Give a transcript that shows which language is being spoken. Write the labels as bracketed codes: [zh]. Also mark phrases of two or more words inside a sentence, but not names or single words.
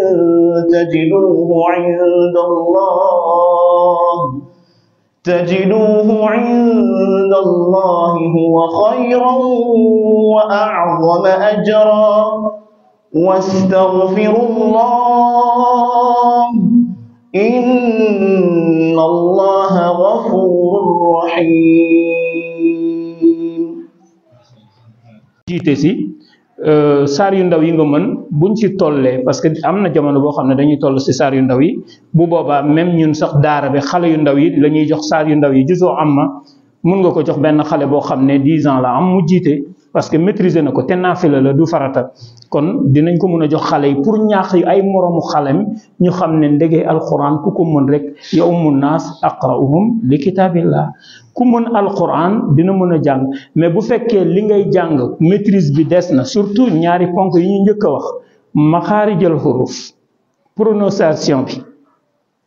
[ar] تجدوه عند الله هو خيرا وأعظم أجرا واستغفروا الله إن الله غفور رحيم. [wo] jiite si saar yu ndaw yi nga mën buñ ci tollee [fr] parce que [wo] am na jamono boo xam ne dañuy toll si saar yu ndaw yi bu boobaa même ñun sax daara bi xale yu ndaw yi la ñuy jox saar yu ndaw yi gisoo am ma mun nga ko jox benn xale boo xam ne 10 ans la am mu jiite [fr] parce que [wo] maîtriser na ko te naafila la du farata kon dinañ ko mën a jox xale yi pour ñaax ay moroomu xalem ñu xam ne ndege alquran ku ko mën rek [ar] يؤم الناس أقرؤهم لكتاب الله [wo] ku mën alquran dina mën a jàng mais bu fekkee li ngay jàng maîtrise bi des na surtout ñaari ponk yi ñu njëkk a wax [ar] مخارج الحروف [wo] prononciation bi